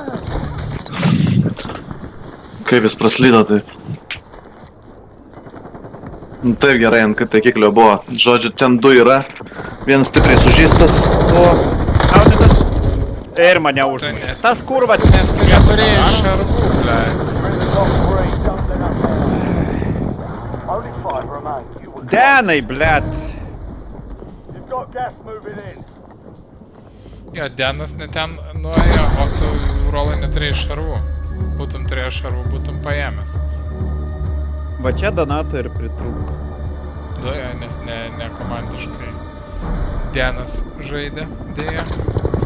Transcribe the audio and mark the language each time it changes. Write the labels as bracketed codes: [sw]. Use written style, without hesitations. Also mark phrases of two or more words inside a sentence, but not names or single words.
[lt] Kaip jis praslydo taip. Nu, taip gerai, ant taikiklio buvo. Žodžiu, ten du yra. Vienas stipriai sužeistas. O, Šaudytas. Ir mane užmušė. Tas kurva Nes tu neturėjai šarvų, ble. [en] You're in the top three. Don't let up there. Only 5 remain. You will [lt] Denai, bled. [en] You've got gas moving in. [lt] Jo, Denas ne ten nuėjo, o tu Rolai neturėjai šarvų. Būtum turėjęs šarvų, būtum paėmęs. Va čia Donato ir pritrūko. Nes ne komandiškai Denas žaidė, dėja.